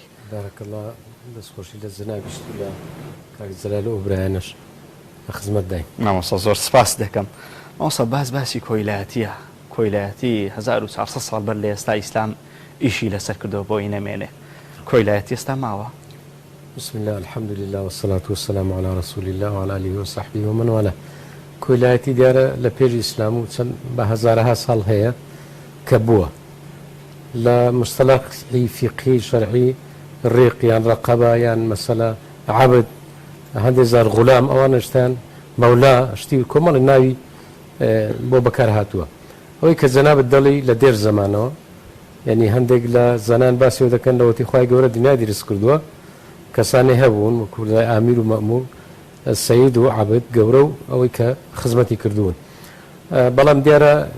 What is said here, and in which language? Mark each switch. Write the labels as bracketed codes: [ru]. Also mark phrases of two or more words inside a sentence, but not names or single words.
[ckb] بارەکەڵڵا دەستخۆشی لە جەنابیشت و لە کاک جەلال و برایانەش بە خزمەت داین مامۆستا زۆر سپاس دەکەم مامۆستا باسی کۆیلایەتیە کۆیلایەتی 1400 ساڵ بەر لە ئێستا ئیسلام ئیشی لەسەر کردەوە بۆی نەمێنێ کۆیلایەتی ئێستا ماوە [ar] بسم الله الحمد لله والصلاة والسلام على رسول الله وعلى آله وصحبه ومن والاه [ckb] کۆیلایەتی دیارە لە پێش ئیسلام و چەند بە هەزارەها ساڵ هەیە کە بووە لە مستەلاحی فیقهی شەرعی ڕێق یان ڕەقەبە یان مەسەلە عەبد هەندێک زار غولام ئەوانشتیان مەولا شتی کۆمەڵی ناوی بۆ بەکار هاتووە ئەوەی کە جەنابەت دەڵی لە دێر زەمانەوە یعنی هەندێک لە زەنان باسیەوە دەکەن لەوەتی خوای گەورە دنیای دروست کردووە کەسانی هەبوون وەکو کوردای ئامیر و مەئموون سەید و عەبد گەورە و ئەوەی کە خزمەتی کردوون بەڵام دیارە